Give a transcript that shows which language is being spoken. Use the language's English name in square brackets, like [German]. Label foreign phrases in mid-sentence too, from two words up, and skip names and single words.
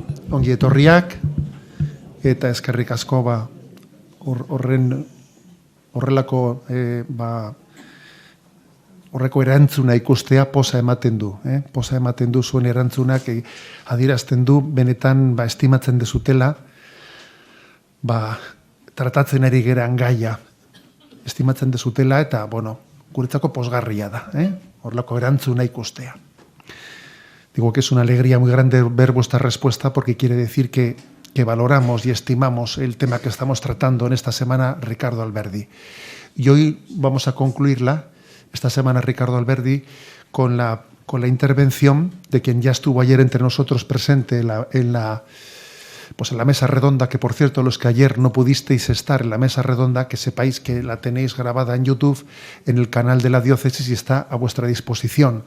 [Basque] ongi etorriak, eta eskerrik asko horrelako horreko erantzuna ikustea posa ematen du. Posa ematen du zuen erantzunak adierazten du benetan estimatzen dezutela tratatzen ari geran gaia. Estimatzen dezutela eta, guretzako posgarria da. Horrelako erantzuna ikustea. [Spanish] Digo que es una alegría muy grande ver vuestra respuesta porque quiere decir que valoramos y estimamos el tema que estamos tratando en esta semana, Ricardo Alberdi. Y hoy vamos a concluirla, esta semana, Ricardo Alberdi, con la intervención de quien ya estuvo ayer entre nosotros presente en la mesa redonda, que por cierto, los que ayer no pudisteis estar en la mesa redonda, que sepáis que la tenéis grabada en YouTube, en el canal de la diócesis, y está a vuestra disposición.